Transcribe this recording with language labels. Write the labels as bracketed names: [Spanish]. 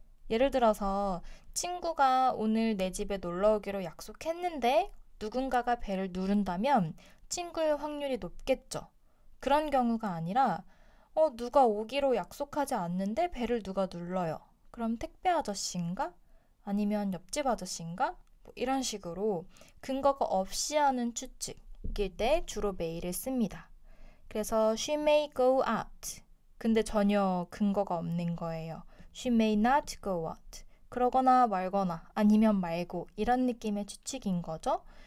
[Korean] 예를 들어서 친구가 오늘 내 집에 놀러 오기로 약속했는데 누군가가 벨을 누른다면 친구일 확률이 높겠죠. 그런 경우가 아니라 누가 오기로 약속하지 않는데 벨을 누가 눌러요. 그럼 택배 아저씨인가? 아니면 옆집 아저씨인가? 이런 식으로 근거가 없이 하는 추측일 때 주로 may를 씁니다. 그래서 [English] she may go out. [Korean] 근데 전혀 근거가 없는 거예요. [English] She may not go out. [Korean] 그러거나 말거나 아니면 말고 이런 느낌의 추측인 거죠.